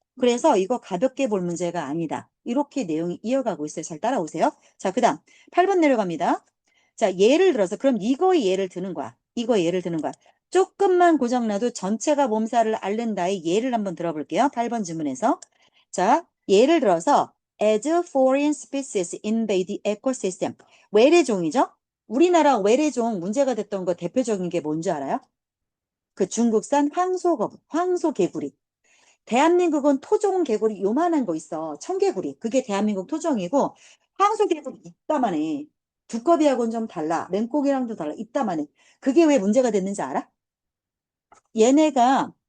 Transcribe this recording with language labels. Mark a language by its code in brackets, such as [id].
[ko] 그래서 이거 가볍게 볼 문제가 아니다. 이렇게 내용이 이어가고 있어요. 잘 따라오세요. 자, 그 다음 8번 내려갑니다. 자, 예를 들어서 그럼 이거의 예를 드는 거야. 이거의 예를 드는 거야. 조금만 고장나도 전체가 몸살을 앓는다의 예를 한번 들어볼게요. 8번 질문에서. 자, 예를 들어서 [en] as foreign species invade the ecosystem. [ko] 외래종이죠? 우리나라 외래종 문제가 됐던 거 대표적인 게 뭔지 알아요? 그 중국산 황소거북, 황소개구리. 대한민국은 토종 개구리 요만한 거 있어. 청개구리. 그게 대한민국 토종이고 황소개구리 이따만해. 두꺼비하고는 좀 달라. 맹고기랑도 달라. 이따만해. 그게 왜 문제가 됐는지 알아? 얘네가